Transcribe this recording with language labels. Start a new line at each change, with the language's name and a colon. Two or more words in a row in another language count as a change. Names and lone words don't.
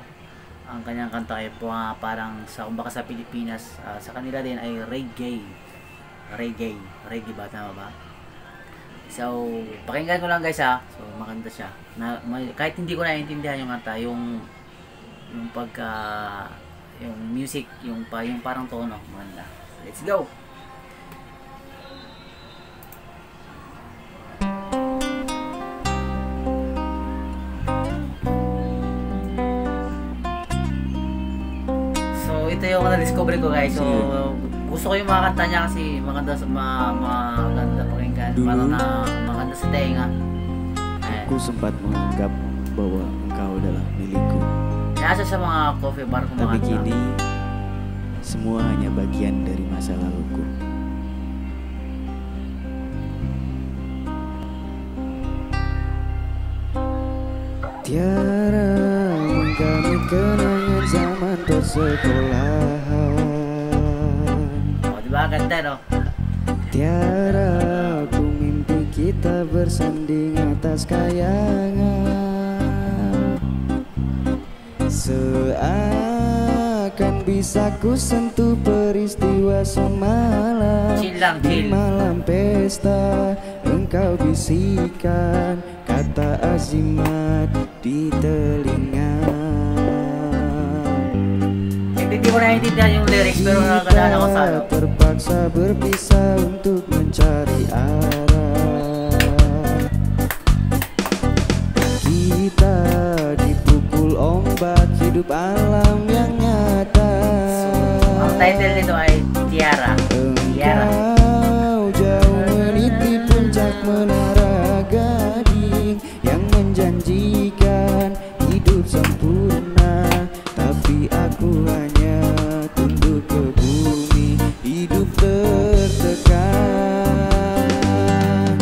Filipino: Ang kanyang kanta ay parang kumbaga sa Pilipinas, sa kanila din ay reggae ba, tama ba? So pakinggan ko lang guys so maganda siya kahit hindi ko naiintindihan yung kanta, yung yung music, yung parang tono maganda.
English: Let's go.
Filipino: Ito yung na-discover ko guys. So gusto ko yung mga kanta niya kasi maganda pakinggan, parang maganda sa tenga.
Malay: Aku sempat menganggap bahwa engkau adalah milikku.
Filipino: Nasa sa mga
English: coffee bar
Filipino: kumanta.
Malay: Tapi kini semua hanya bagian dari masa laluku. Tiara kami kenangan zaman persekolahan.
Filipino: Oh, diba ganda no?
Malay: Tiara aku mimpi kita bersanding atas kayangan. Seakan bisa ku sentuh peristiwa semalam. Di malam pesta engkau bisikan kata azimat di telinga.
Filipino: Hindi ko naiintindihan yung lyrics pero nakakadaan ako sa ano.
Malay: Terpaksa berpisah untuk mencari arah. Kita dipukul ombak hidup alam yang nyata.
Filipino: Ang title nito ay Tiara.
Malay: Engkau jauh meniti puncak menara gading yang menjanjikan hidup sempurna, tapi aku hanya tunduk ke bumi, hidup tertekan.